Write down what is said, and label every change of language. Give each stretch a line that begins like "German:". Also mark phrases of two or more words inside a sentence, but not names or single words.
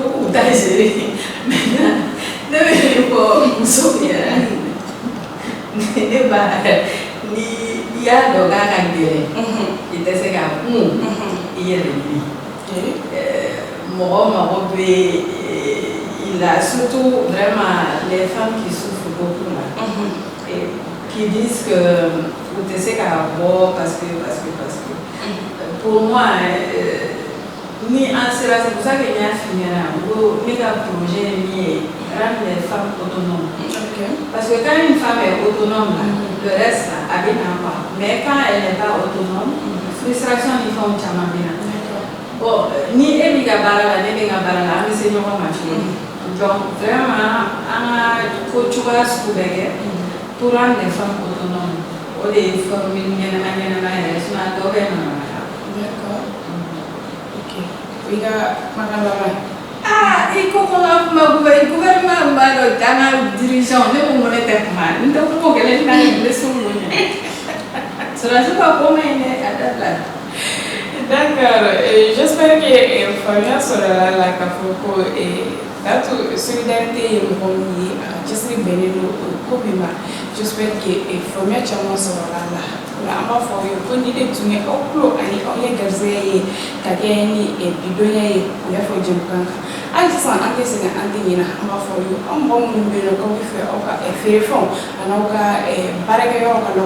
Bambara: k'u ta
French: gérer maintenant
Bambara: ne bɛ min fɔ musow ɲɛna ne ba ni i y'a dɔn k'a ka gɛlɛn i tɛ se k'a kun i yɛrɛ ɲini mɔgɔ mago bɛ i la
French: surtout vraiment les femmes qui souffrent beaucoup là qui disent que
Bambara: u tɛ se k'a bɔ
French: parce que pour moi
Bambara: ni an sera
French: c'est pour ça que
Bambara: n y'a f'i ɲɛna n ko ne ka projet ye min ye
French: rendre les femmes autonomes parce que quand une femme est autonome là le reste là
Bambara: a bɛ na
French: quoi mais quand elle n'est pas autonome frustration
Bambara: ni fɛnw caman bɛ na bon ni e b'i ka baara la ne bɛ n ka baara la an bɛ se ɲɔgɔn ma cogo min
French: donc vraiment
Bambara: an ka ko cogoya sugu bɛɛ kɛ
French: pour rendre les femmes autonomes
Bambara: o de ye formule ɲɛnama yɛrɛ sinon a dɔw bɛ nana Ika makalama. Iko kuma gouvernement b'a dɔn an ka dirigeant ne ko n ko ne tɛ kuma n tɛ kuma o kɛlen n'a ye n bɛ sun o ɲɛ. Sɔrɔsi ka ko ma ɲi dɛ a dabila.
French: D'accord, j'espère que
Bambara: faamuya sɔrɔla la k'a fɔ ko datu solidarité ye mɔgɔ min ye a ka cɛsiri bɛnnen don o ko min ma
French: j'espère que
Bambara: faamuya caman sɔrɔla la. An b'a fɔ aw ye ko ni de tun ye aw tulo ani aw ye garisɛgɛ ye ka kɛ ni bidɔnya ye u y'a fɔ jɛmukan kan hali sisan an tɛ sɛgɛn an tɛ ɲinɛ an b'a fɔ aw ye aw mɔgɔ minnu bɛ yen nɔ k'aw bɛ fɛ aw ka feerefɛnw ani aw ka baarakɛyɔrɔ ka